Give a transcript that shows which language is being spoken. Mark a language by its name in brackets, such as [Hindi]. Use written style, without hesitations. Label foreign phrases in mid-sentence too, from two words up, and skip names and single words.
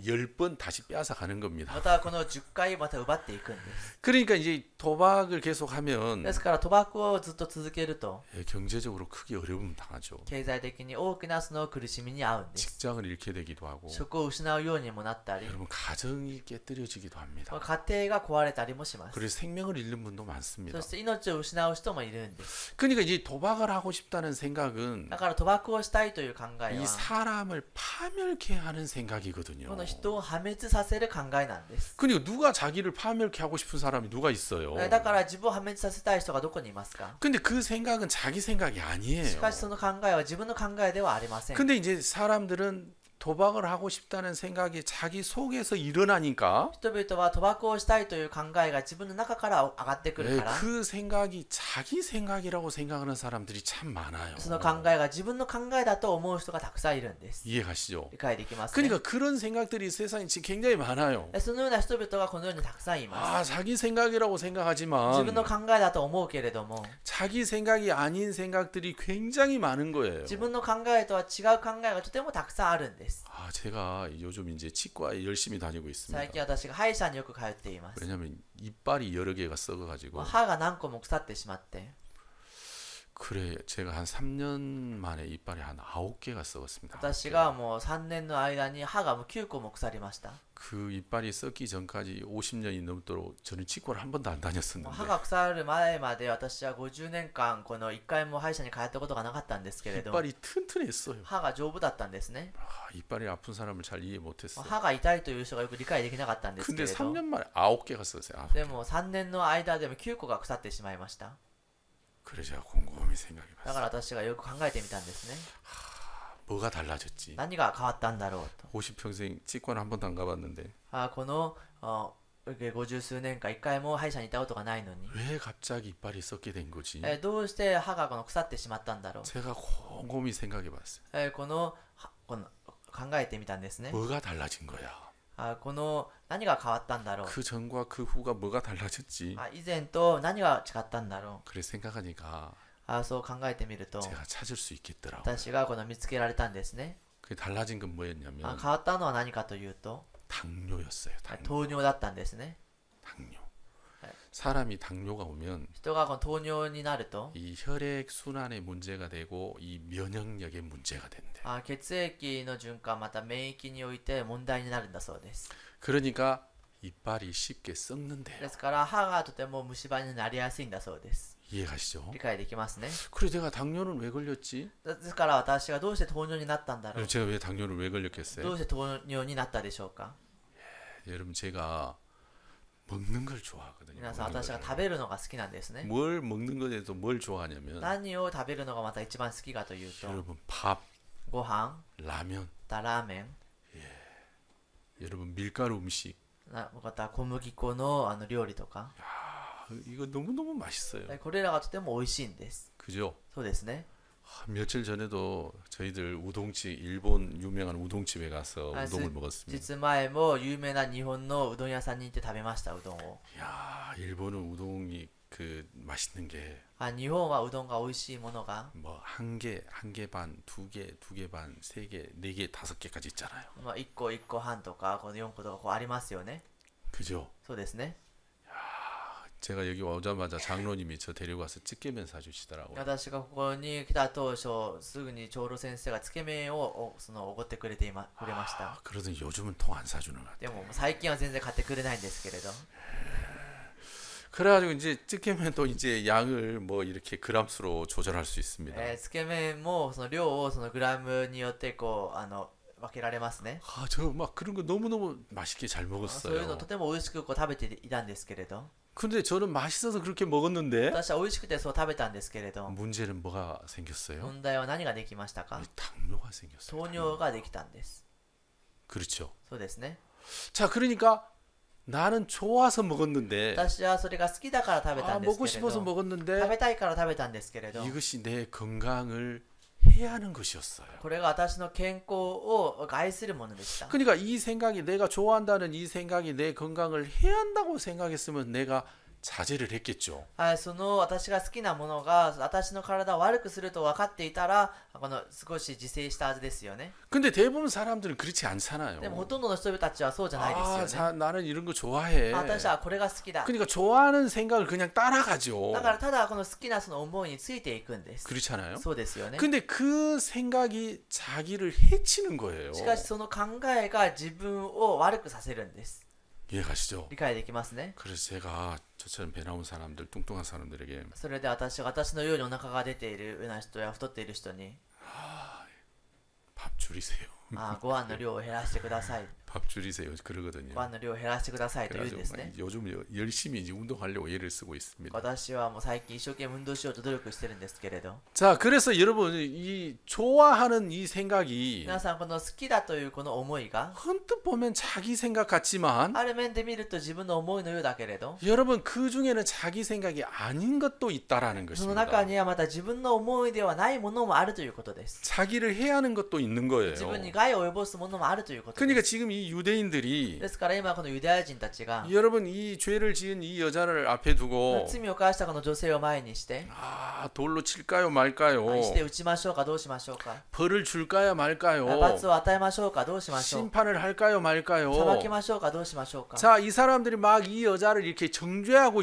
[Korean] 10번 다시 빼앗아 가는 겁니다. [Japanese] またこの10回また奪っていくんです。 [Korean] 그러니까 이제 도박을 계속하면 [Japanese] ですから賭博をずっと続けると [Korean] 경제적으로 크게 어려움 당하죠. [Japanese] 経済的に大きなその苦しみに遭うんです。 [Korean] 직장을 잃게 되기도 하고 [Japanese] 職を失うようにもなったり [Korean] 여러분 가정이 깨뜨려지기도 합니다. [Japanese] 家庭が壊れたりもします。 [Korean] 그래서 생명을 잃는 분도 많습니다. [Japanese] そして命を失う人もいるんです。 [Korean] 그러니까 이제 도박을 하고 싶다는 생각은 [Japanese] だから賭博をしたいという考え [Korean] 이 [Japanese] は [Korean] 사람을 파멸케 하는 생각이거든요. [Japanese] この人を破滅させる考えなんです。 [Korean] 그러니까 누가 자기를 파멸케 하고 싶은 사람이 누가 있어요? [Japanese] だから自分を破滅させたい人がどこにいますか？ [Korean] 근데 그 생각은 자기 생각이 [Japanese] し [Korean] 아니에요. [Japanese] かしその考えは自分の考えではありません。 [Korean] 근데 이제 사람들은 도박을 하고 싶다는 생각이 자기 속에서 일어나니까 [Japanese] 人々は賭博をしたいという考えが自分の中から上がってくるから、 [Korean] 그 생각이 자기 생각이라고 생각하는 사람들이 참 많아요. [Japanese] その考えが自分の考えだと思う人がたくさんいるんです。 [Korean] 이해가시죠? [Japanese] 理解できますね。 [Korean] 그러니까 그런 생각들이 세상에 지금 굉장히 많아요. [Japanese] そのような人々がこのようにたくさんいま 아, す。 [Korean] 자기 생각이라고 [Japanese] 自 [Korean] 생각하지만 [Japanese] 分の考えだと思うけれども、 [Korean] 자기 생각이 아닌 생각들이 굉장히 많은 거예요. [Japanese] 自分の考えとは違う考えがとてもたくさんあるんです。 [Korean] 아, 제가 요즘 이제 치과에 열심히 다니고 있습니다. [Japanese] 最近私が歯医者によく通っています。 [Korean] 왜냐면 이빨이 여러 개가 썩어가지고 [Japanese] 歯が何個も腐ってしまって、 [Korean] 그래 제가 한 3년 만에 이빨이 한 9개가 썩었습니다. [Japanese] 私がもう3年の間に歯がもう9個も腐りました。 [Korean] 그 이빨이 썩기 전까지 50년이 넘도록 저는 치과를 한 번도 안 [Japanese] もう [Korean] 다녔었는데 [Japanese] 歯が腐る前まで私は50年間この1回も歯医者に通ったことがなかったんですけれど、 [Korean] 이빨이 튼튼했어요. [Japanese] 歯が丈夫だったんですね。 [Korean] 아, 이빨이 아픈 사람을 잘 이해 [Japanese] もう [Korean] 못했어요. [Japanese] 歯が痛いという人がよく理解できなかったんですけ [Korean] 근데 [Japanese] れど、 [Korean] 3년 만에 9개가 썩었어요. [Japanese] でも3年の間でも9個が腐ってしまいました。 [Korean] 그래서 제가 곰곰이 [Japanese] だから [Korean] 생각해봤어요. [Japanese] 私がよく考えてみたんですね。 [Korean] 뭐가 달라졌지? [Japanese] 何が変わったんだろうと。 [Korean] 50평생 치과는 한 번도 안 가봤는데 [Japanese] この50数年間1回も歯医者に行ったことがないのに、 [Korean] 왜 갑자기 이빨이 썩게 된 거지? [Japanese] どうして歯がこの腐ってしまったんだろう。 [Korean] 제가 곰곰이 생각해봤어요. [Japanese] この考えてみたんですね。 [Korean] 뭐가 달라진 거야? [Japanese] この何が変わったんだろう。 [Korean] 그 전과 그 후가 뭐가 달라졌지? [Japanese] 以前と何が違ったんだろ [Korean] 그래 생각하니까 [Japanese] う。そう考えてみると、 [Korean] 제가 찾을 수 있겠더라고. [Japanese] 私がこの見つけられたんですね。 [Korean] 그 달라진 건 뭐였냐면 [Japanese] 変わったのは何かというと、 [Korean] 당뇨였어요. 당뇨. [Japanese] 糖尿だったんですね。 [Korean] 당뇨. 네. 사람이 당뇨가 오면 [Japanese] 人がこの糖尿になると、 [Korean] 이 혈액 순환에 문제가 되고 이 면역력에 문제가 된대. [Japanese] 血液の循環また免疫において問題になるんだそうです。 [Korean] 그러니까 이빨이 쉽게 썩는데요. [Japanese] ですから歯がとても虫歯になりやすいんだそうです。 [Korean] 이해가시죠? [Japanese] 理解できますね。 [Korean] 그래 내가 당뇨는 왜 걸렸지? [Japanese] ですから私がどうして糖尿になったんだろう。 [Korean] 제가 왜 당뇨를 왜 [Japanese] どう [Korean] 걸렸겠어요? [Japanese] して糖尿になったでしょうか。 [Korean] 여러분 제가 먹는 걸 좋아하거든요. [Japanese] 皆さん、 [Korean] 먹는 [Japanese] 私が [Korean] 걸. [Japanese] 食べるのが好きなんですね。 [Korean] 뭘 먹는 것에도 뭘 좋아하냐면 [Japanese] 何を食べるのがまた一番好きかというと、 [Korean] 여러분 밥, [Japanese] ご飯、 [Korean] 라면, [Japanese] ラーメン、 [Korean] 여러분 밀가루 음식 [Japanese] また小麦粉の料理とか、 [Korean] 이거 너무너무 맛있어요. [Japanese] これらがとても美味しいんです。 [Korean] 그죠? [Japanese] そうですね。 [Korean] 며칠 전에도 저희들 우동집 일본 유명한 우동집에 가서 아, 우동을 먹었습니다. [Japanese] 実前も有名な日本のうどん屋さんに行って食べました、うどんを。 [Korean] 야, 일본은 우동이 그 맛있는 게 [Japanese] 日本はうどんが美味しいものが、 [Korean] 뭐 한 개, 한 개 반, 두 개, 두 개 반, 세 개, 네 개, 다섯 개까지 있잖아요. [Japanese] 1 個1個半とかこの4個とかこうありますよね。 [Korean] 그죠? [Japanese] そうですね。 [Korean] 제가 여기 오자마자 장로님이 저 데려가서 찌개면 사주시더라고요. [Japanese] 私がここに来た当初、すぐに長老先生がつけ麺をおごってくれました。 [Korean] 그러더니 요즘은 통 안 사주는 것 같아요. [Japanese] でも最近は全然買ってくれないんですけれど。 [Korean] 그래가지고 이제 찌개면도 이제 양을 뭐 이렇게 그람수로 조절할 수 있습니다. [Japanese] つけ麺もその量をそのグラムによってこう分けられますね。 [Korean] 아, 저 막 그런 거 너무너무 맛있게 잘 [Japanese] そういうの [Korean] 먹었어요. [Japanese] とても美味しくこう食べていたんですけれど、 [Korean] 근데 저는 맛있어서 그렇게 먹었는데 [Japanese] 私は美味しくてそう食べたんですけれど、 [Korean] 문제는 뭐가 생겼어요? [Japanese] 問題は何ができましたか？ [Korean] 당뇨가 생겼어요. [Japanese] 糖尿ができたんです。 [Korean] 그렇죠. [Japanese] そうですね。 [Korean] 자, 그러니까 나는 좋아서 먹었는데 [Japanese] 私はそれが好きだから食べた 아, んです [Korean] 먹고 [Japanese] けれど、 [Korean] 싶어서 [Japanese] 食 [Korean] 먹었는데 [Japanese] べたいから食べたんですけれど、 [Korean] 이것이 내 건강을 해하는 것이었어요. [Japanese] これが私の健康を害するものでした。 [Korean] 그러니까 이 생각이 내가 좋아한다는 이 생각이 내 건강을 해한다고 생각했으면 내가 자제를 했겠죠. [Japanese] その私が好きなものが私の体を悪くすると分かっていたらこの少し自制したはずですよね。 [Korean] 근데 대부분 사람들은 그렇지 않잖아요. [Japanese] でもほとんどの人たちはそうじゃないですよね。 [Korean] 나는 이런 거 좋아해. [Japanese] 私はこれが好きだ。 [Korean] 그러니까 좋아하는 생각을 그냥 따라가죠. [Japanese] だからただこの好きなその思いについていくんです。 [Korean] 그렇잖아요. [Japanese] そうですよね。 [Korean] 근데 그 생각이 자기를 해치는 거예요. [Japanese] しかしその考えが自分を悪くさせるんです。 [Korean] 이해가시죠? [Japanese] 理解できますね。 [Korean] 그래서 제가 저처럼 배 나온 사람들, 뚱뚱한 사람들에게 [Japanese] それで私のようにお腹が出ているような人や太っている人に [Korean] 밥 줄이세요. [Japanese] ご飯の量を減らしてください。 [Korean] 밥 줄이세요. 그러거든요. [Japanese] ご飯の量を減らしてくださいと言うんです [Korean] 그래가지고 [Japanese] ね。 [Korean] 요즘 열심히 이제 운동하려고 애를 쓰고 있습니다. [Japanese] 私はもう最近一生懸命運動しようと努力してるんですけれど、 [Korean] 자, 그래서 여러분 이 좋아하는 이 생각이 [Japanese] 皆さんこの好きだというこの思いが [Korean] 헌뜻 보면 자기 생각 같지만 [Japanese] ある面で見ると自分の思いのようだけれど、 [Korean] 여러분 그 중에는 자기 생각이 아닌 것도 있다라는 [Japanese] その [Korean] 것입니다. [Japanese] 中にはまた自分の思いではないものもあるということです。 [Korean] 자기를 해하는 것도 있는 거예요. [Japanese] 自分に害を及ぼすものもあるということで [Korean] 그러니까 [Japanese] す。 [Korean] 지금 이 유대인들이 [Japanese] ですから今このユダヤ人たちが [Korean] 여러분 이 죄를 지은 이 여자를 앞에 두고 [Japanese] 罪を犯したこの女性を前にして、 [Korean] 돌로 칠까요 말까요? [Japanese] して打ちましょうかどうしましょうか、 [Korean] 벌을 줄까요 말까요? [Japanese] 罰を与えましょうかどうしましょう、 [Korean] 심판을 할까요 말까요? [Japanese] 裁きましょうかどうしましょうか。 [Korean] 자, 이 사람들이 막 이 여자를 이렇게 정죄하고